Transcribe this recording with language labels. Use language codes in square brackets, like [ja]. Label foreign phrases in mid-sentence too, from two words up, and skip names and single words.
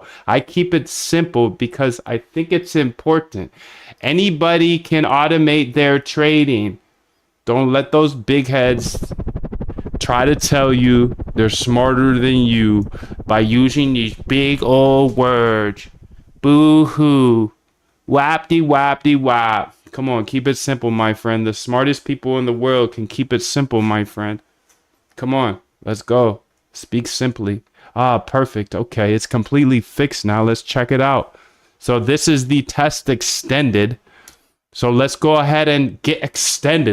[en] I keep it simple because I think it's important. Anybody can automate their trading. Don't let those big heads try to tell you they're smarter than you by using these big old words. Boo-hoo. Wap-de-wap-de-wap. Come on, keep it simple, my friend. The smartest people in the world can keep it simple, my friend. Come on, let's go. Speak simply. Ah, perfect. Okay, it's completely fixed now. Let's check it out. So this is the test extended. So let's go ahead and get extended.